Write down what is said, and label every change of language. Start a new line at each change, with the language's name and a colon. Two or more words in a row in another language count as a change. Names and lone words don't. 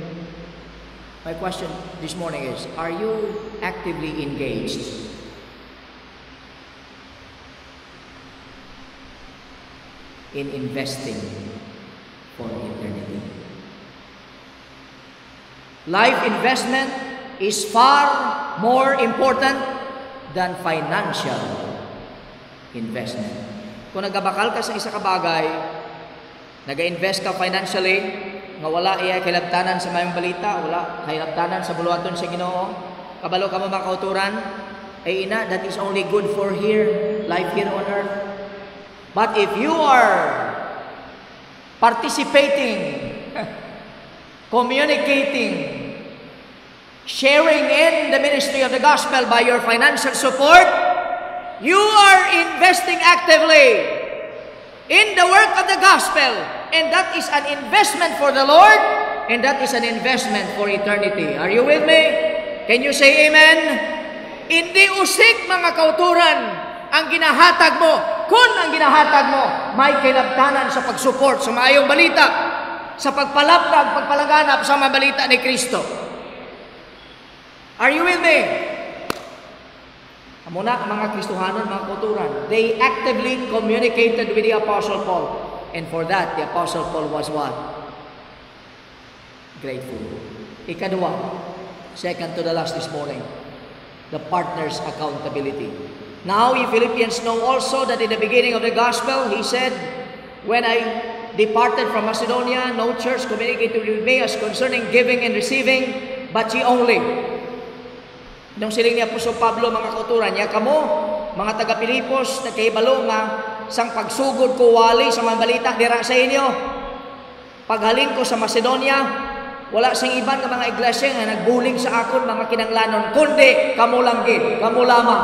English: My question this morning is, are you actively engaged in investing for eternity? Life investment is far more important than financial investment.
Hiligaynon: Kung nagabakal ka sa isa ka bagay, nag-invest ka financially, nga wala iya kilabtanan sa mayong balita, wala kilabtanan sa buluhaton sa Ginoo, kabalo ka mo mga kauturan, ay ina,
English: that is only good for here, life here on earth. But if you are participating, communicating, sharing in the ministry of the gospel by your financial support, you are investing actively in the work of the gospel, and that is an investment for the Lord, and that is an investment for eternity. Are you with me? Can you say amen?
Hiligaynon: Hindi usik, mga kauturan, ang ginahatag mo, kung ang ginahatag mo may kinabtanan sa pag-support sa maayong balita, sa pagpalapdag, pagpalaganap sa mga balita ni Kristo.
English: Are you with me?
Hiligaynon: Muna, mga Kristohanon, mga kauturan,
English: they actively communicated with the Apostle Paul. And for that, the Apostle Paul was what? Grateful.
Hiligaynon: Ikadua,
English: second to the last this morning, the partner's accountability. Now, you Philippians know also that in the beginning of the gospel, he said, when I departed from Macedonia, no church communicated with me as concerning giving and receiving, but ye only.
Hiligaynon: Nung siling ni Apostol Pablo, mga kauturan niya, kamo, mga taga-Pilipos, nagkahibalo nga, sang pagsugod ko wali sa mga balita dira sa inyo. Paghalin ko sa Macedonia, wala sang iban nga mga iglesia nga nagbuling sa akon, mga kinanglanon, kundi kamo lang gid, kamo lamang.